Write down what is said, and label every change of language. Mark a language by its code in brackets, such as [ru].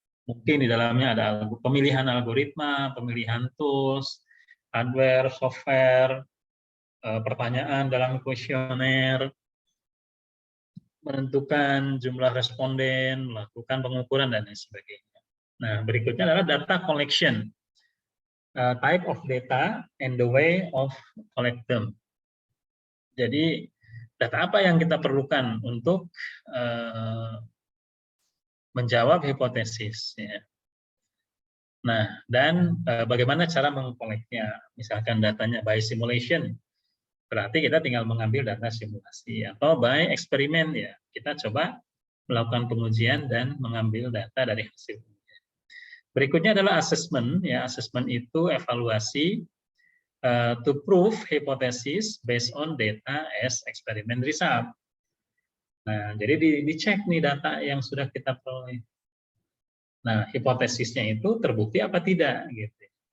[id] Mungkin di dalamnya ada pemilihan algoritma, pemilihan tools, hardware, software, pertanyaan dalam kuesioner, menentukan jumlah responden, melakukan pengukuran, dan lain sebagainya. Nah, berikutnya adalah [en] data collection. Type of data and the way of collect them. [id] Jadi, data apa yang kita perlukan untuk menjawab hipotesis. Ya. Nah, dan bagaimana cara mengkoleknya? Misalkan datanya [en] by simulation, [id] berarti kita tinggal mengambil data simulasi. Atau by eksperimen, ya kita coba melakukan pengujian dan mengambil data dari hasil. Berikutnya adalah assessment. [en] Ya, assessment [id] itu evaluasi [en] to prove hypothesis based on data as experiment result. [id] Nah, jadi dicek nih data yang sudah kita peroleh. Nah, hipotesisnya itu terbukti apa tidak gitu.